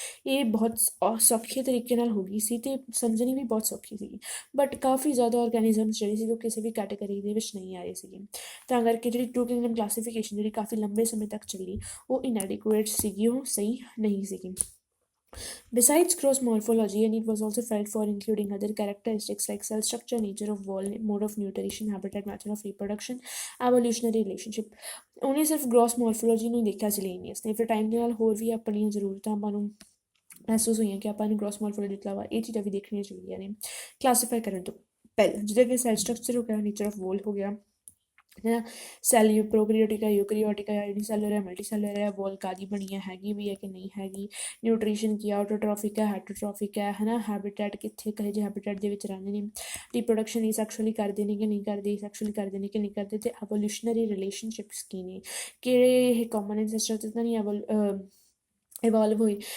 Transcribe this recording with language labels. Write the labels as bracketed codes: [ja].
[pa] ਇਹ ਬਹੁਤ ਸੌਖੇ ਤਰੀਕੇ ਨਾਲ ਹੋ ਗਈ ਸੀ ਤੇ ਸਮਝਣੀ ਵੀ ਬਹੁਤ ਸੌਖੀ ਸੀਗੀ, ਬਟ ਕਾਫੀ ਜ਼ਿਆਦਾ ਆਰਗੈਨਿਜ਼ਮਸ ਜਿਹੜੇ ਸੀ ਉਹ ਕਿਸੇ ਵੀ ਕੈਟਾਗਰੀ ਦੇ ਵਿੱਚ ਨਹੀਂ ਆ ਰਹੇ ਸੀਗੇ। ਤਾਂ ਕਰਕੇ ਜਿਹੜੀ ਟੂ ਕਿੰਗਡਮ ਕਲਾਸੀਫਿਕੇਸ਼ਨ ਜਿਹੜੀ ਕਾਫੀ ਲੰਬੇ ਸਮੇਂ ਤੱਕ ਚੱਲੀ, ਉਹ ਇਨਐਡਿਕੁਏਟ ਸੀਗੀ, ਉਹ ਸਹੀ ਨਹੀਂ ਸੀਗੀ। [en] Besides gross morphology, a need was also felt for including other characteristics like cell structure, nature of wall, mode of nutrition, habitat, method of reproduction, evolutionary relationship. [pa] ਉਹਨੇ ਸਿਰਫ gross morphology ਨੂੰ ਹੀ ਦੇਖਿਆ ਸੀ ਲੀਨੀਅਸ ਨੇ। ਫਿਰ ਟਾਈਮ ਦੇ ਨਾਲ ਹੋਰ ਵੀ ਆਪਣੀਆਂ ਜ਼ਰੂਰਤਾਂ ਆਪਾਂ ਨੂੰ ਮਹਿਸੂਸ ਹੋਈਆਂ ਕਿ ਆਪਾਂ ਨੂੰ gross morphology ਤੋਂ ਇਲਾਵਾ ਇਹ ਚੀਜ਼ਾਂ ਵੀ ਦੇਖਣੀਆਂ ਚਾਹੀਦੀਆਂ ਨੇ ਕਲਾਸੀਫਾਈ ਕਰਨ ਤੋਂ ਪਹਿਲਾਂ, ਜਿੱਦਾਂ ਕਿ ਸੈਲ ਸਟਰਕਚਰ ਹੋ ਗਿਆ, ਨੇਚਰ ਆਫ ਵੋਲ ਹੋ ਗਿਆ, ਹੈ ਨਾ, ਸੈਲ ਪ੍ਰੋਕਰੀਓਟਿਕ ਹੈ, ਯੂਕਰੀਓਟਿਕ ਹੈ, ਯੂਨੀਸੈਲਰ ਹੈ, ਮਲਟੀਸੈਲਰ ਹੈ, ਵੋਲ ਕਾਦੀ ਬਣੀ ਹੈ, ਹੈਗੀ ਵੀ ਹੈ ਕਿ ਨਹੀਂ ਹੈਗੀ, ਨਿਊਟ੍ਰੀਸ਼ਨ ਕੀ ਹੈ, ਆਟੋਟ੍ਰੋਫਿਕ ਹੈ, ਹੈਟਰੋਟ੍ਰੋਫਿਕ ਹੈ ਨਾ, ਹੈਬੀਟੈਟ ਕਿੱਥੇ ਕਹੇ ਜਿਹੇ ਹੈਬੀਟੈਟ ਦੇ ਵਿੱਚ ਰਹਿੰਦੇ ਨੇ, ਰੀਪਰੋਡਕਸ਼ਨ ਇਹ ਸੈਕਸ਼ੁਅਲੀ ਕਰਦੇ ਨੇ ਕਿ ਨਹੀਂ ਕਰਦੇ, ਸੈਕਸ਼ੁਅਲੀ ਕਰਦੇ ਨੇ ਕਿ ਨਹੀਂ ਕਰਦੇ, ਤੇ ਐਵੋਲਿਊਸ਼ਨਰੀ ਰਿਲੇਸ਼ਨਸ਼ਿਪਸ ਕੀ ਨੇ, ਕਿਹੜੇ ਇਹ ਕਾਮਨ ਐਂਸੈਸਟਰ ਤੇ ਤਾਂ ਨਹੀਂ ਇਵੋਲਵ ਹੋਈ।